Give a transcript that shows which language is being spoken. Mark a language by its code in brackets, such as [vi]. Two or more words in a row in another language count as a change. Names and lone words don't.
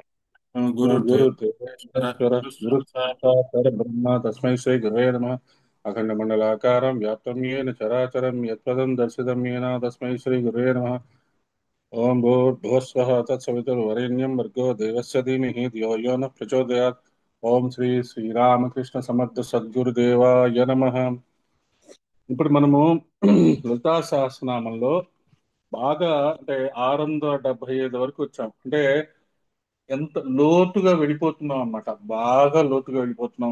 [sa] गुरुर्देव ईश्वर गुरुदेवोत्तर गुरु गुरु साक्षात् साक्षात् परब्रह्म तस्मै श्री गुरवे नमः अखण्डमण्डलाकारं व्याप्तं येन चराचरं यत्पदं दर्शितं येन तस्मै श्री गुरवे नमः ओम भूर्भुवस्वः तत्सवितुर्वरेण्यं भर्गो देवस्य धीमहि धियो यो नः प्रचोदयात् ఓం శ్రీ శ్రీరామకృష్ణ సమర్థ సద్గురుదేవాయ నమః. [te] ఇప్పుడు మనము లలితా సహస్రనామంలో బాగా అంటే 675 వరకు వచ్చాం. అంటే ఎంత లోతుగా వెళ్ళిపోతున్నాం అన్నమాట. బాగా లోతుగా వెళ్ళిపోతున్నాం.